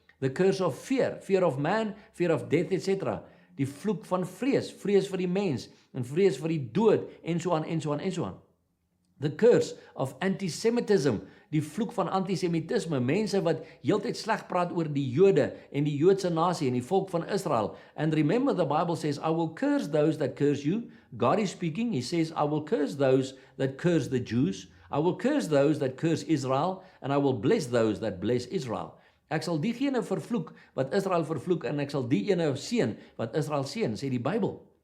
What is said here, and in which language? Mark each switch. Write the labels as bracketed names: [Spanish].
[English] The curse of fear, fear of man, fear of death, etc. [Afrikaans] Die vloek van vrees, vrees vir die mens, en vrees vir die dood, en so aan, en so aan, en so aan. [English] The curse of antisemitism, [Afrikaans] die vloek van antisemitisme, mense wat heeltyd sleg praat oor die Jode en die Joodse nasie en die volk van Israel. [English] And remember, the Bible says, I will curse those that curse you. God is speaking. He says, I will curse those that curse the Jews. I will curse those that curse Israel, and I will bless those that bless Israel. [Afrikaans] Ek sal diegene vervloek wat Israel vervloek, en ek sal die ene seën wat Israel seën, sê die Bybel.